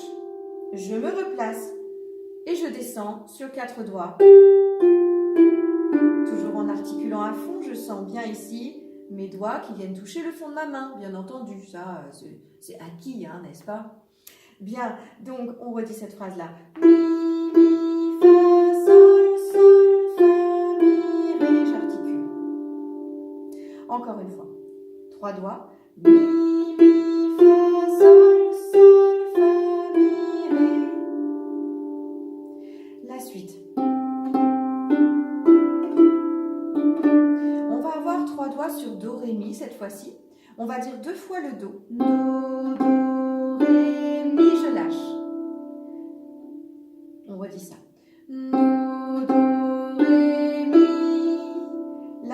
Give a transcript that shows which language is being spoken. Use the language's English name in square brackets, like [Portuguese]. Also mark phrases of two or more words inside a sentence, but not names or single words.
[French] Je me replace et je descends sur 4 doigts. Toujours en articulant à fond, je sens bien ici mes doigts qui viennent toucher le fond de ma main, bien entendu. Ça, c'est acquis, hein, n'est-ce pas? Bien, donc on redit cette phrase-là. Mi, mi, fa, sol, sol, fa, mi, ré, j'articule. Encore une fois. 3 doigts. Mi, mi, fa, sol, sol, fa, mi, ré. La suite. On va avoir 3 doigts sur Do, Ré, Mi cette fois-ci. On va dire 2 fois le Do. Do, Do, Ré, Mi, je lâche. On redit ça. Do, Do, Ré, Mi.